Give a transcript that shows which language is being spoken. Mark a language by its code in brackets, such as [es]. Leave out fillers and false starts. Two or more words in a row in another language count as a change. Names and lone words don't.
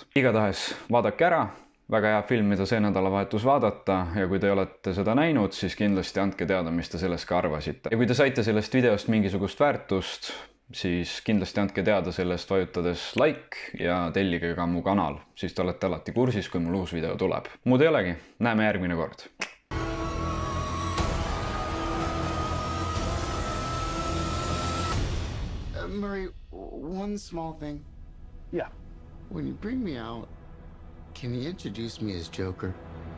[et] Igatahes vaadake ära, väga hea film, mida see nädalavahetus vaadata ja kui te olete seda näinud, siis kindlasti andke teada, mis te sellest ka arvasite. Ja kui te saite sellest videost mingisugust väärtust, siis kindlasti andke teada sellest vajutades like ja tellige ka mu kanal, siis te olete alati kursis, kui mul uus video tuleb. Muud ei olegi, näeme järgmine kord. [en] Murray, one small thing. Yeah. When you bring me out, can you introduce me as Joker?